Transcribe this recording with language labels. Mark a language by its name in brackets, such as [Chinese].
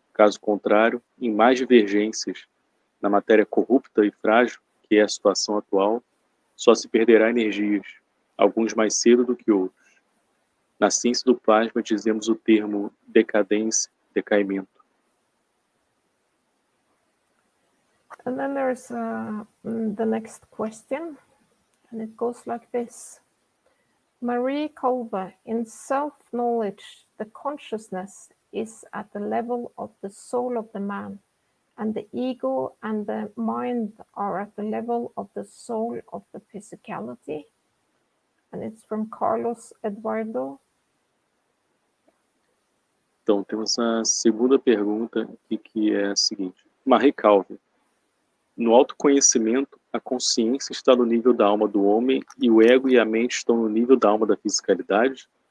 [Portuguese] Caso contrário, em mais divergências na matéria corrupta e frágil, que é a situação atual, só se perderá energias, alguns mais cedo do que outros. Na ciência do plasma dizemos o termo decadência, decaimento. [English] And then there's the next question, and it goes like this. Marie Kolbe, in self-knowledge, the consciousness is at the level of the soul of the man, and the ego and the mind are at the level of the soul of the physicality. And it's from Carlos Eduardo. [Portuguese] Então, temos a segunda pergunta aqui, que é a seguinte. Marie Calve, no autoconhecimento, a consciência está no nível da alma do homem e o ego e a mente estão no nível da alma da fisicalidade?